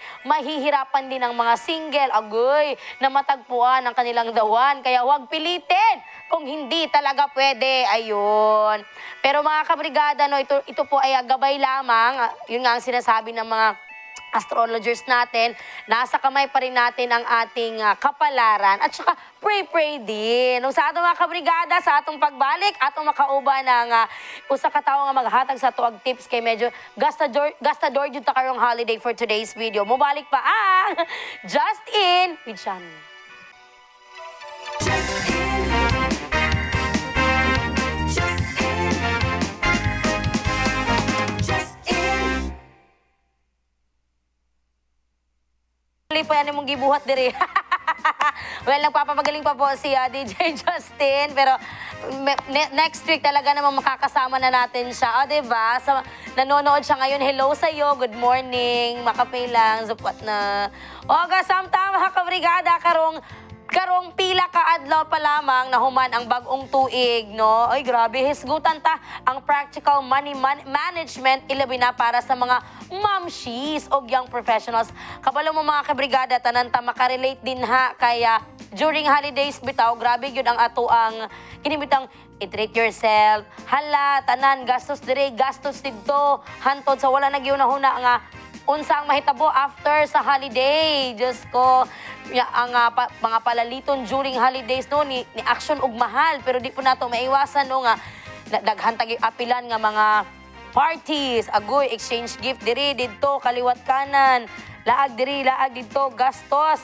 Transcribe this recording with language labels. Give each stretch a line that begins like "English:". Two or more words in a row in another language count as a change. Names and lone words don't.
Filipino: Mahihirapan din ang mga single, agoy, na matagpuan ang kanilang dawan. Kaya huwag pilitin kung hindi talaga pwede. Ayun. Pero mga kabrigada, no, ito po ay gabay lamang. Yun nga ang sinasabi ng mga astrologers natin, nasa kamay pa rin natin ang ating kapalaran at saka pray din.
Cebuano: Sa atong mga kabrigada, sa atong pagbalik, atong makauba ng usa ka tawo nga maghatag sa tuwag tips kay medyo gastador jud ta karong holiday
English: for today's video.
Cebuano: Mubalik pa ang Just In with Shani. Po yan mong gibuhat diri.
Filipino: Well, nagpapamagaling pa po si DJ Justin, pero next week talaga namang makakasama na natin siya. O, diba? So, nanonood siya ngayon. Hello sa'yo.
English: Good morning.
Filipino: Makapay lang. Support na.
Cebuano: O, kasamtama, mga kabrigada, karong pila ka adlaw pa lamang na human ang bagong tuig, no? Ay, grabe, hisgutan ta ang
English: practical money management
Cebuano: ilabi na para sa mga mamshies o
English: young professionals.
Cebuano: Kabalo mo mga kabrigada, tanan ta makarelate din ha, kaya during holidays bitaw, grabe yun ang ato ang kinibitang i-
English: treat yourself.
Cebuano: Hala, tanan, gastos dire, gastos dito, hantod sa wala nagyunahuna nga unsa ang mahitabo after sa holiday. Diyos ko, ang mga palaliton during holidays no, ni action ug mahal, pero di po nato maiwasan no nga daghan tagi apilan nga mga parties, agoy,
English: exchange gift
Cebuano: diri didto, kaliwat kanan, laag diri, laag didto, gastos.